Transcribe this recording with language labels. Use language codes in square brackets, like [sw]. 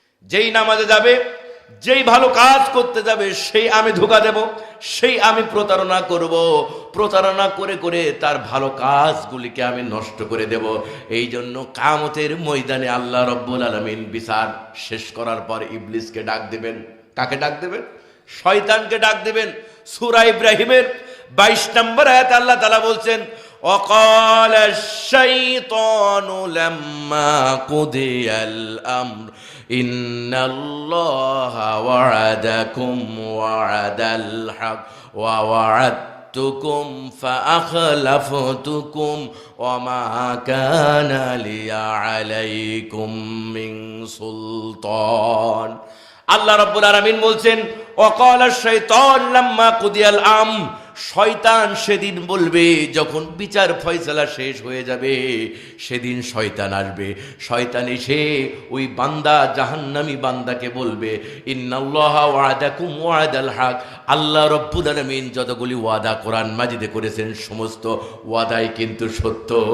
[bn] যেই নামাজে যাবে, যেই ভালো কাজ করতে যাবে, সেই আমি ধোঁকা দেব, সেই আমি প্রতারণা করব, প্রতারণা করে করে তার ভালো কাজগুলিকে আমি নষ্ট করে দেব। এই জন্য কিয়ামতের ময়দানে আল্লাহ রাব্বুল আলামিন বিচার শেষ করার পর ইবলিসকে ডাক দেবেন। কাকে ডাক দেবেন? শয়তানকে ডাক দেবেন। সূরা ইব্রাহিমের 22 নম্বর আয়াতে আল্লাহ তাআলা বলছেন, [ar] وقال الشيطان لما قضي الأمر إن الله وعدكم وعد الحق ووعدتكم فأخلفتكم وما كان لي عليكم من سلطان। [bn] আল্লাহ রাব্বুল আলামিন বলছেন, [ar] وقال الشيطان لما قضي الأمر, [bn] শয়তান সেদিন বলবে, যখন বিচার ফয়সালা শেষ হয়ে যাবে সেদিন শয়তান আসবে। শয়তান এসে ওই বান্দা, জাহান্নামী বান্দাকে বলবে, [ar] ইন্নাল্লাহা ওয়াদাকুম ওয়াদাল হক, [bn] আল্লাহ রাব্বুল আলামিন যতগুলি ওয়াদা কোরআন মাজিদে করেছেন সমস্ত ওয়াদাই কিন্তু সত্য।